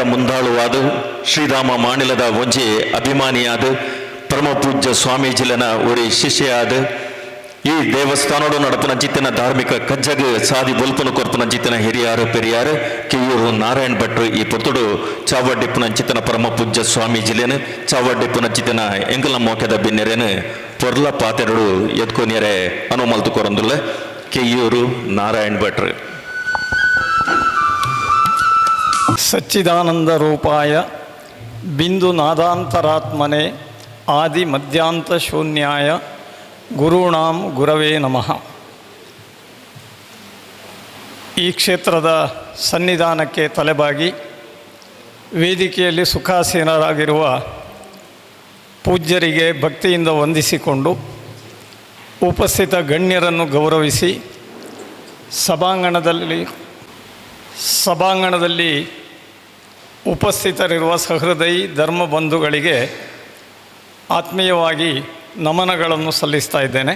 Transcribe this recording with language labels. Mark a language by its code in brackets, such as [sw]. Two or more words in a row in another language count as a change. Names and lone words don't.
[tcy] ಮುಂದಾಳುವಾದ ಶ್ರೀಧಾಮ ಮಾಣಿಲದ ಒಂಜಿ ಅಭಿಮಾನಿಯಾದ ಪರಮ ಪೂಜ್ಯ ಸ್ವಾಮೀಜಿಲನ ಒರಿ ಶಿಷ್ಯಾದ ಈ ದೇವಸ್ಥಾನಡು ನಡಪನ ಚಿತ್ತಿನ ಧಾರ್ಮಿಕ ಕಜ್ಜಗ ಸಾದಿ ಬಲ್ಪನು ಕೊರ್ಪನ ಚಿತ್ತಿನ ಹಿರಿಯಾರು ಪೆರಿಯಾರು ಕಿಯೂರು ನಾರಾಯಣ ಭಟ್ರು ಈ ಪುತ್ತುಡು ಚಾವಡ್ಡಿಪ್ಪನ ಚಿತ್ತನ ಪರಮ ಪೂಜ್ಯ ಸ್ವಾಮೀಜಿಲೇನು ಚಾವಡ್ಡಿಪ್ಪನ ಚಿತ್ತಿನ ಎಂಗಲ ಮೋಕೆದ ಬಿನ್ನೆರೇನು ಪೊರ್ಲ ಪಾತೆರಡು ಎತ್ಕೊನಿಯರೆ ಅನುಮಲ್ತು ಕೊರಂದುಲ್ಲ ಕಿಯೂರು ನಾರಾಯಣ ಭಟ್ರು. [sa] ಸಚ್ಚಿದಾನಂದ ರೂಪಾಯ ಬಿಂದು ನಾದಾಂತರಾತ್ಮನೆ ಆದಿ ಮಧ್ಯಾಂತ ಶೂನ್ಯಾಯ ಗುರುಣಾಂ ಗುರವೇ ನಮಃ. [kn] ಈ ಕ್ಷೇತ್ರದ ಸನ್ನಿಧಾನಕ್ಕೆ ತಲೆಬಾಗಿ ವೇದಿಕೆಯಲ್ಲಿ ಸುಖಾಸೀನರಾಗಿರುವ ಪೂಜ್ಯರಿಗೆ ಭಕ್ತಿಯಿಂದ ವಂದಿಸಿಕೊಂಡು ಉಪಸ್ಥಿತ ಗಣ್ಯರನ್ನು ಗೌರವಿಸಿ ಸಭಾಂಗಣದಲ್ಲಿ ಉಪಸ್ಥಿತರಿರುವ ಸಹೃದಯಿ ಧರ್ಮ ಬಂಧುಗಳಿಗೆ ಆತ್ಮೀಯವಾಗಿ ನಮನಗಳನ್ನು ಸಲ್ಲಿಸ್ತಾ ಇದ್ದೇನೆ.